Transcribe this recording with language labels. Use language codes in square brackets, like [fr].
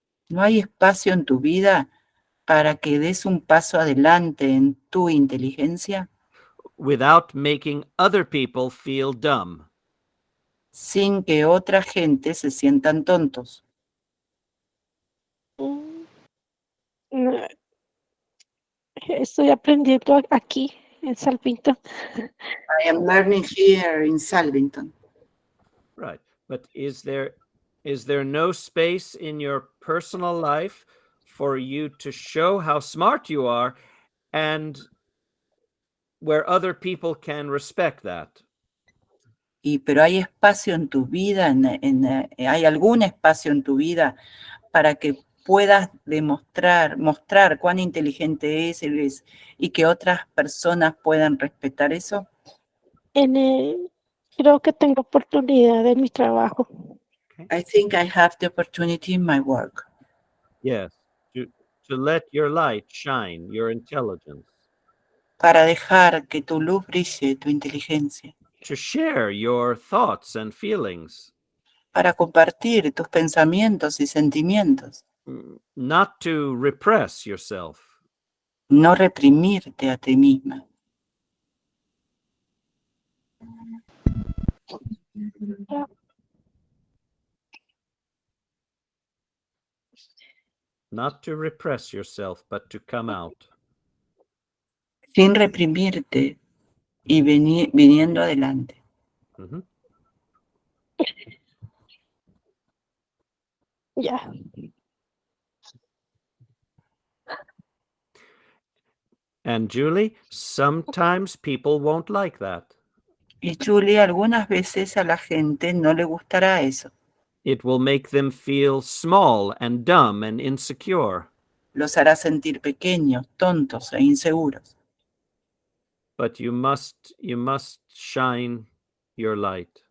[es] No hay espacio en tu vida para que des un paso adelante en tu inteligencia [en] Without making other people feel dumb. [es] sin que otra gente se sientan tontos. Estoy aprendiendo aquí en Salvito. [en] I am learning here in Salvington. Right. But is there no space in your personal life for you to show how smart you are and where other people can respect that? [es] Pero hay espacio en tu vida, hay algún espacio en tu vida para que puedas mostrar cuán inteligente eres y que otras personas puedan respetar eso. Creo que tengo oportunidad en mi trabajo. [en] I think I have the opportunity in my work. Yes, to let your light shine, your intelligence. [es] Para dejar que tu luz brille, tu inteligencia. [en] To share your thoughts and feelings. [es] Para compartir tus pensamientos y sentimientos. [en] Not to repress yourself. [es] No reprimirte a ti misma. [en] Not to repress yourself, but to come out. [es] Sin reprimirte y viniendo adelante. Mm-hmm. Yeah. [en] And Julie, sometimes people won't like that. [es] Y Julie, algunas veces a la gente no le gustará eso. [en] It will make them feel small and dumb and insecure. [es] Los hará sentir pequeños, tontos e inseguros. [en] But you must shine your light.